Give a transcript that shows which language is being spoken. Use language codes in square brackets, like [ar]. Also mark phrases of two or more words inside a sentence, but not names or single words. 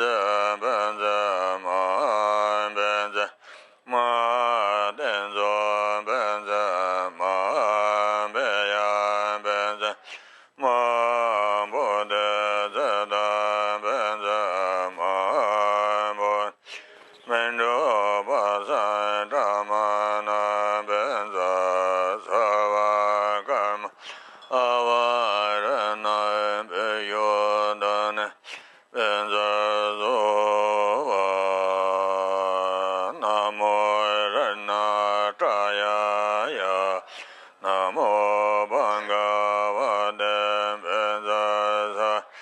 [sa] benza ma benza ma denzo benza ma beya benza ma bodhe zeda benza ma bod mendo basa dhamana benza sava karma avarana beyodane benza zova namo rana traya ya namo bhagavate benza sa